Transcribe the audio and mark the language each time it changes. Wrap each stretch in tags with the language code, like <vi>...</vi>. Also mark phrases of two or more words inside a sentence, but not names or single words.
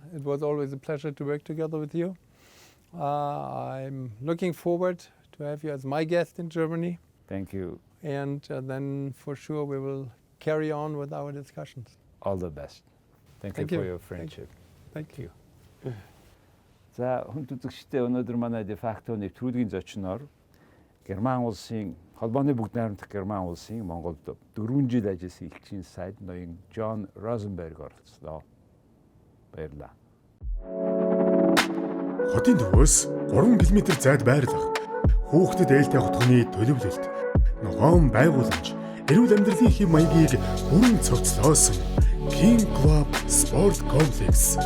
<en>It was always a pleasure to work together with you. I'm looking forward to have you as my guest in Germany. Thank you. And then for sure we will carry on with our discussions. All the best. Thank you for your friendship. Thank you.</en> <mn>За хүн үзэгчдээ өнөөдөр манай</mn> <la>de facto</la> <mn>нэвтрүүлгийн зочноор Герман улсын холбооны бүгд найрамдах Герман улсын Монголд 4 жил ажилласан Элчин Сайд ноён Jorn Rosenberg оролцлоо. Баярлалаа. Хотын төвөөс 3 км зайд байрлах хүүхдэд ээлтэй хотхны төлөвлөлт, ногоон байгууламж, эрүүл амьдралын хэв маягийг бүрэн цогцлоосон King Club Sport Complex.</mn>